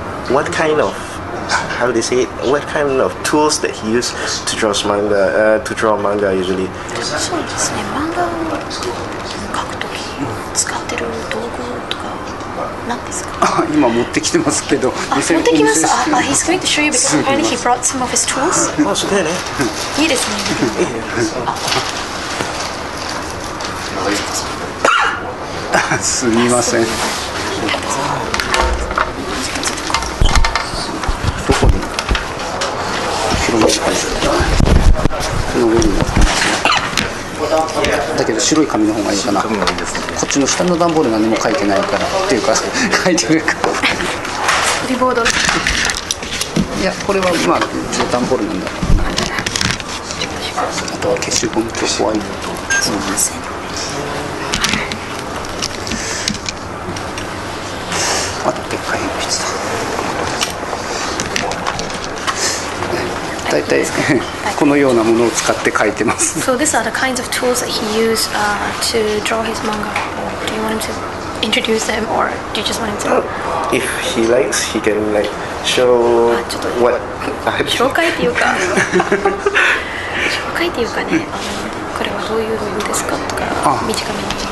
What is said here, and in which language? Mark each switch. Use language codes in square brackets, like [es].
[en] What kind of, how do you say it? What kind of tools that he uses to draw manga usually? [ja] そうですね。漫画を描くとき使ってる道具とか何ですか？今持ってきてますけど。持ってきます。 [en] He's going to show you because apparently he brought some of his tools. [ja] すごいね。いいですね。すみません。どこに？後ろに書いてこの上にだけど白い紙の方がいいかな。こっちの下の段ボール何も書いてないからっていうか書いてるからリボード。いやこれはまあ段ボールなんだ。あとは消しゴムとホワイト。すみません。あとでっかい鉛筆だ。だいたいこのようなものを使って描いてます。 [en] So these are the kinds of tools that he used to draw his manga. Do you want him to introduce them, or do you just want him to? If he likes, he can like show what. [ja] 紹介っていうかね、これはどういう道具ですかとか短めに。